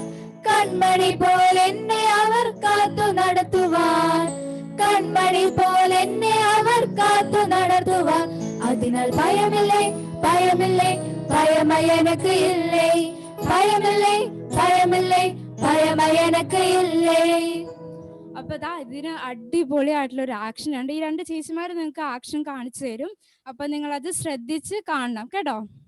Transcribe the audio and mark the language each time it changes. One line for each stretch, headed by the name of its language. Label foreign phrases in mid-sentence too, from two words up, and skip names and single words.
Tamil: கண்மணி போல் என்னை அவர் காத்து நடத்துவார். கண்மணி போல் என்னை அவர் காத்து நடத்துவார். அதனால் பயமில்லை பயமில்லை பயமை எனக்கு இல்லை. பயமில்லை பயമിல்லை பயமை எனக்கு இல்லை.
Malayalam: അപ്പൊ ഇതിന് അടിപൊളിയായിട്ടുള്ള ഒരു ആക്ഷൻ ഉണ്ട്. ഈ രണ്ട് ചേച്ചിമാർ നിങ്ങൾക്ക് ആക്ഷൻ കാണിച്ചു തരും. അപ്പൊ നിങ്ങൾ അത് ശ്രദ്ധിച്ച് കാണണം കേട്ടോ.